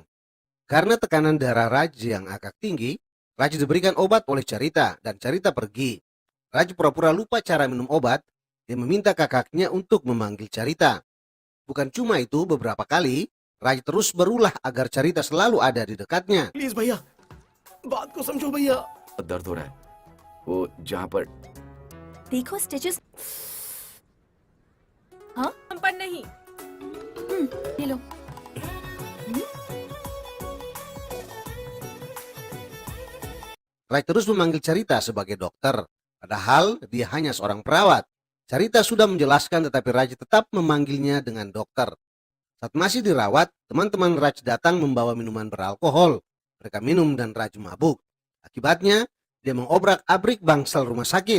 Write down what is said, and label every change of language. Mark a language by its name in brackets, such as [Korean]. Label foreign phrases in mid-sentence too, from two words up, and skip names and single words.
[Indonesian] Karena tekanan darah Raj yang agak tinggi, Raj diberikan obat oleh Charita dan Charita pergi. Raj pura-pura lupa cara minum obat. Dia meminta kakaknya untuk memanggil Charita. Bukan cuma itu, beberapa kali Raj terus berulah agar Charita selalu ada di dekatnya. [Hindi] प्लीज भैया, बात को समझो भैया। दर्द हो रहा है वो जहाँ पर देखो स्टिचेस। हाँ पर नहीं। ये लो। [Indonesian] Raj terus memanggil Carita sebagai dokter, padahal dia hanya seorang perawat. Carita sudah menjelaskan tetapi Raj tetap memanggilnya dengan dokter. Saat masih dirawat, teman-teman Raj datang membawa minuman beralkohol. Mereka minum dan Raj mabuk. Akibatnya, dia mengobrak-abrik bangsal rumah sakit.